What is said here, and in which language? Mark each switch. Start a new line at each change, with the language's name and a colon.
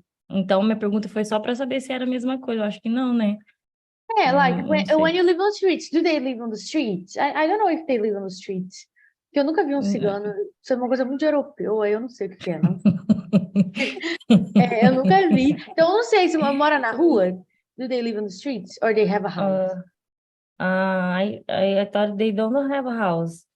Portuguese: Então, minha pergunta foi só para saber se era a mesma coisa. Eu acho que não, né?
English: Yeah, like
Portuguese: Não sei.
English: when you live on the streets, do they live on the streets? I don't know if they live on the streets.
Portuguese: Porque eu nunca vi um cigano. Isso é uma coisa muito europeu, aí eu não sei o que é, não. Eu nunca vi. Então, eu não sei se mora na rua.
English: Do they live on the streets or they have a house? I thought they don't have a house.